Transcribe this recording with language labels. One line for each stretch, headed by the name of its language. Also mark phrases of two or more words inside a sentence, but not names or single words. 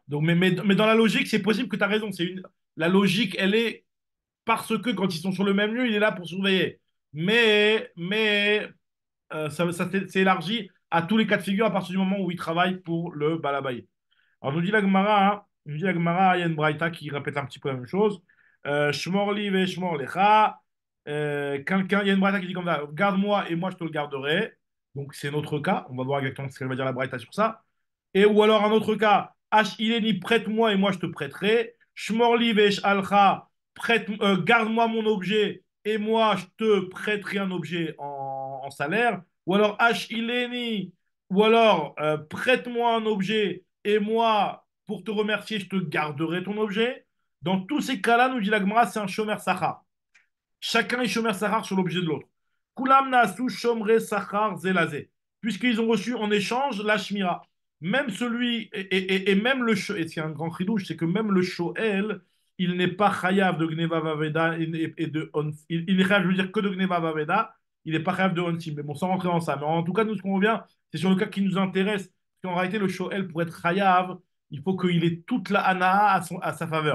French: Donc, mais dans la logique, c'est possible que tu as raison. La logique, elle est parce que quand ils sont sur le même lieu, il est là pour surveiller. Mais c'est élargi à tous les cas de figure à partir du moment où il travaille pour le balabaï. Alors, nous dit la Gemara, il y a une braïta qui répète un petit peu la même chose.
Hebrew: Shmor li ve shmor lecha.
French: Il y a une braïta qui dit comme ça, garde-moi et moi je te le garderai. Donc c'est notre cas. On va voir exactement ce qu'elle va dire la braïta sur ça. Et ou alors un autre cas, H ileni, prête-moi et moi je te prêterai.
Hebrew: Shmor li ve alcha,
French: garde-moi mon objet et moi je te prêterai un objet en salaire. Ou alors H ileni, ou alors prête-moi un objet et moi, pour te remercier, je te garderai ton objet. Dans tous ces cas-là, nous dit la Gemara, c'est un
Hebrew: shomer sachar.
French: Chacun est
Hebrew: shomer sachar
French: sur l'objet de l'autre.
Hebrew: Kulam nasu shomre sachar zelazé.
French: Puisqu'ils ont reçu en échange la shmira. Même celui, et même le shoel, et c'est un grand chidouche, c'est que même le shoel, il n'est pas chayav de
Hebrew: gneva vaveda
French: et de il est chayav, je veux dire, que de
Hebrew: gneva vaveda,
French: il n'est pas chayav de onsim. Mais bon, sans rentrer dans ça. Mais en tout cas, nous, ce qu'on revient, c'est sur le cas qui nous intéresse. Parce qu'en réalité, le shoel, pour être chayav, il faut qu'il ait toute la hana à sa faveur.